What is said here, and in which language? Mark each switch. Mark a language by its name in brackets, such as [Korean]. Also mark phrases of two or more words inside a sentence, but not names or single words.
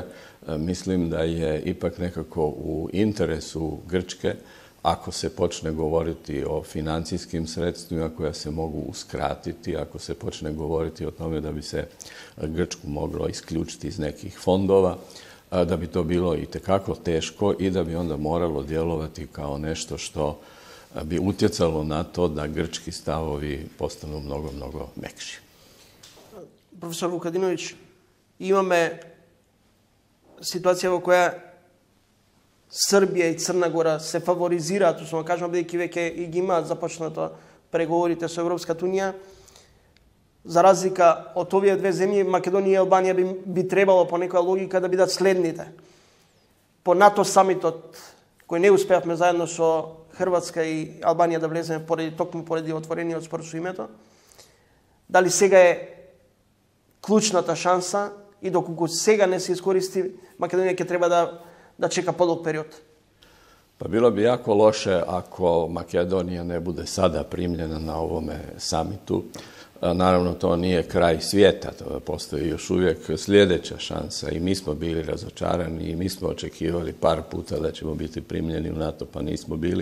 [Croatian] Mislim da je ipak nekako u interesu Grčke, ako se počne govoriti o financijskim sredstvima koja se mogu uskratiti, ako se počne govoriti o tome da bi se Grčku moglo isključiti iz nekih fondova, da bi to bilo itekako teško i da bi onda moralo djelovati kao nešto što bi utjecalo na to da grčki stavovi postanu mnogo, mnogo mekši. Profesor Vukadinović, [Macedonian] imаме ситуација во која Србија и Црна Гора се фаворизираат, условно кажам, бидејќи веќе и ги имаат започнато преговорите со Европската Унија. За разлика од овие две земји, Македонија и Албанија би требало по некоја логика да бидат следните. По НАТО самитот, кој не успеавме заедно со Хрватска и Албанија да влеземе токму поради отворениот спор со името, дали сега е клучната шанса и доколку сега не се искористи, Македонија ќе треба да чека подолг период? [Croatian] Pa bilo bi jako loše ako Makedonija ne bude sada primljena na ovome samitu. Naravno, to nije kraj svijeta, to postoji još uvijek sljedeća šansa i mi smo bili razočarani i mi smo očekivali par puta da ćemo biti primljeni u NATO, pa nismo bili.